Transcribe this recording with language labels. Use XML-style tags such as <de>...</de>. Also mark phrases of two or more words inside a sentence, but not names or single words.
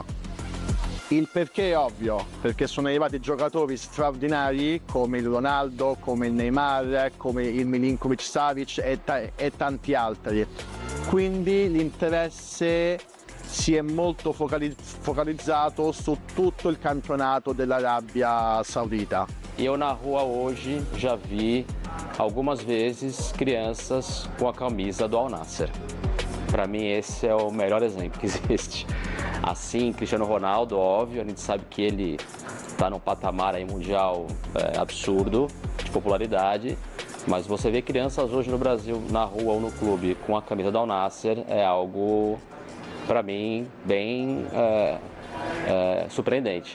<it>Il perché è ovvio, perché sono arrivati giocatori straordinari come il Ronaldo, come il Neymar, come il Milinkovic Savic e tanti altri. Quindi l'interesse si è molto focalizzato su tutto il campionato dell'Arabia Saudita.</it> <pt>Eu na rua hoje já vi algumas vezes crianças com a camisa do Al Nassr. Para mim esse é o melhor exemplo que existe. Assim, Cristiano Ronaldo, óbvio, a gente sabe que ele está num patamar aí mundial absurdo de popularidade, mas você vê crianças hoje no Brasil, na rua ou no clube, com a camisa do Al Nassr, é algo para mim, bem surpreendente.</pt>